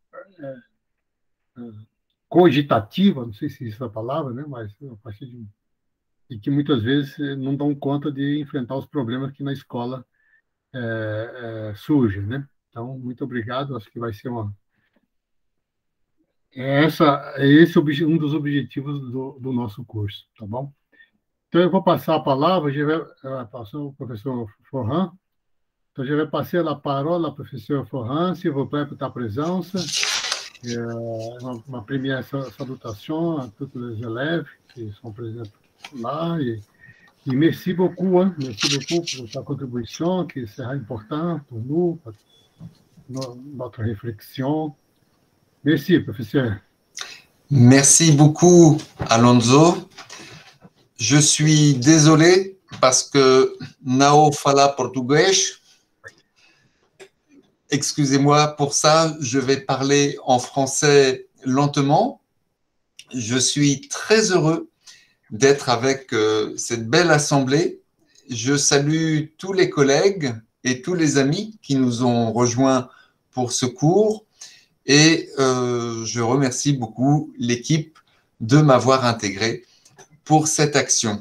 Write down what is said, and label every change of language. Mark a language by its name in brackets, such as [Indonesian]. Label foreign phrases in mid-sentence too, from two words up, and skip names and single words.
[Portuguese] cogitativa, não sei se isso é a palavra, né, mas a partir de e que muitas vezes não dão conta de enfrentar os problemas que na escola surgem, né? Então, muito obrigado, acho que vai ser esse um dos objetivos do nosso curso, tá bom? Então, eu vou passar a palavra, passou o professor Florent. Então, [French] je vais passer la parole au professeur Florent, s'il vous plaît, pour ta présence. Ma première salutation à tous les élèves qui sont présents là. Et merci beaucoup, merci beaucoup pour ta contribution, qui sera importante pour nous, pour notre réflexion. Merci, professeur. Merci beaucoup, Alonso. Je suis désolé parce que [Portuguese] não fala português. [French] Excusez-moi pour ça, je vais parler en français lentement. Je suis très heureux d'être avec cette belle assemblée. Je salue tous les collègues et tous les amis qui nous ont rejoints pour ce cours et je remercie beaucoup l'équipe de m'avoir intégré pour cette action.